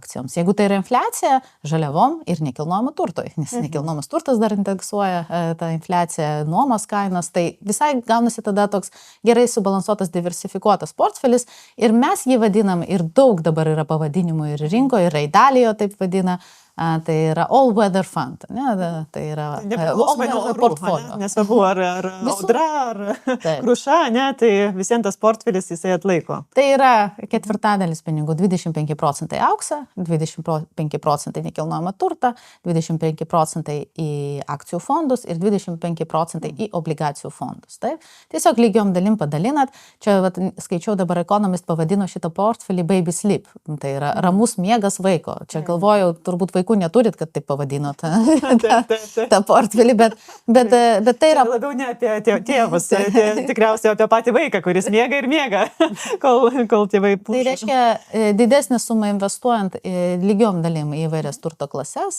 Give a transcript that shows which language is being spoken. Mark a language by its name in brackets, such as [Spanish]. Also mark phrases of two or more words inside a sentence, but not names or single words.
[Lithuanian] Jeigu tai yra infliacija, žaliavom ir nekilnojamo turtui. nes nekilnojamas turtas dar indeksuoja tą infliaciją, nuomos kainos, tai visai gaunasi tada toks gerai subalansuotas, diversifikuotas portfelis ir mes jį vadinam ir daug dabar yra pavadinimų ir rinkoje, ir Raidalijo taip vadina. Tai yra [English] all weather fund, [Lithuanian] ne? Tai yra nepriklausomai nuo portfolio. Nesvarbu, ar audra, ar kruša, ne, tai visiems tas portfelis jisai atlaiko. Tai yra ketvirtadalis pinigų, 25% auksą, 25% nekilnojamą turtą, 25% į akcijų fondus ir 25% į obligacijų fondus. Taip? Tiesiog lygiom dalim padalinat. Čia skaičiau dabar Economist pavadino šitą portfelį [English] baby sleep. [Lithuanian] Tai yra ramus miegas vaiko. Čia galvojau, turbūt vaikų neturit, kad taip pavadino tą portfelį, bet tai yra... Labiau ne apie tėvus, tikriausiai apie patį vaiką, kuris miega ir miega, kol tėvai puša. Tai reiškia, didesnė suma investuojant lygiom dalim į įvairias turto klases.